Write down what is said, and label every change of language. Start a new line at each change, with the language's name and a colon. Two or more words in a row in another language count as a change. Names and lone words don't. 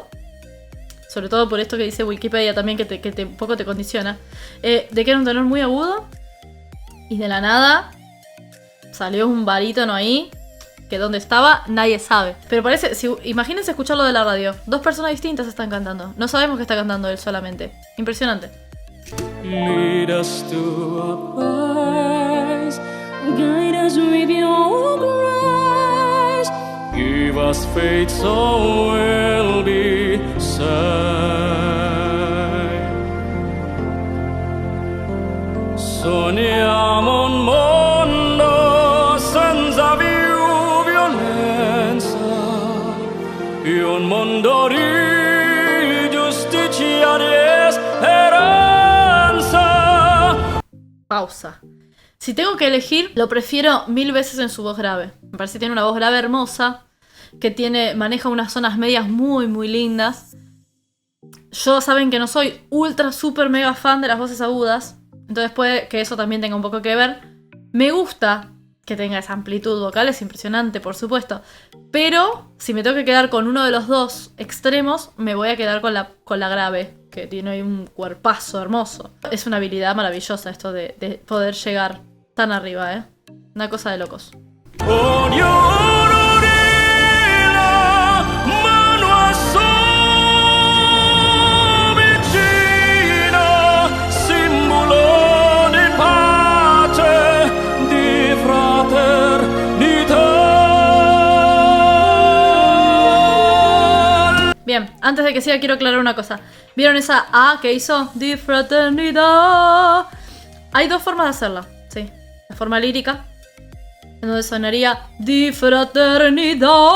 Spanish: Sobre todo por esto que dice Wikipedia también, que un poco te condiciona. De que era un tenor muy agudo. Y de la nada salió un barítono ahí. Que donde estaba nadie sabe. Pero parece, imagínense escucharlo de la radio. Dos personas distintas están cantando. No sabemos que está cantando él solamente. Impresionante.
English: lead us to a place, Guide us with your grace. give us faith so we'll be saved.
Italian: Sogniamo un mondo senza più violenza, e un mondo di giustizia e speranza.
Spanish: Pausa. Si tengo que elegir, lo prefiero 1000 veces en su voz grave. Me parece que tiene una voz grave hermosa, que maneja unas zonas medias muy, muy lindas. Yo saben que no soy ultra, super, mega fan de las voces agudas, entonces puede que eso también tenga un poco que ver. Me gusta que tenga esa amplitud vocal, es impresionante, por supuesto. Pero si me tengo que quedar con uno de los dos extremos, me voy a quedar con la grave, que tiene ahí un cuerpazo hermoso. Es una habilidad maravillosa esto de poder llegar tan arriba, ¿eh? Una cosa de locos.
Italian: Ognuno di la mano a sua vicina, simbolo di pace, di fraternità.
Spanish: Bien, antes de que siga quiero aclarar una cosa. ¿Vieron esa A que hizo? Di fraternidad. Hay dos formas de hacerla, sí. La forma lírica, en donde sonaría Di fraternidad.